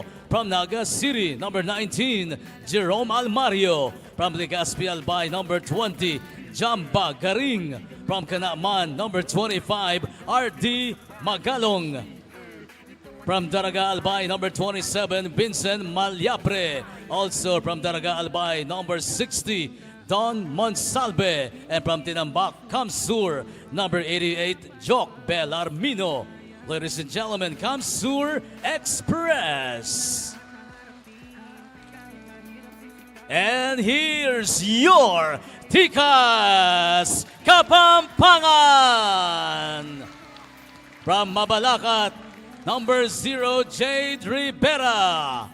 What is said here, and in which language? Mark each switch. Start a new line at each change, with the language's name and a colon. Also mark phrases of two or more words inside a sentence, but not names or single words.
English: From Naga City, number 19, Jerome Almario. From Legazpi, Albay, number 20, Jamba Garing. From Kanaman, number 25, R.D. Magalong. From Daraga, Albay, number 27, Vincent Malyapre. Also from Daraga, Albay, number 60, Don Monsalve. And from Tinambak, Camsur, number 88, Jock Belarmino. Ladies and gentlemen, Camsur Express. And here's your Tikas Kapampangan. From Mabalacat, number 0, Jade Rivera.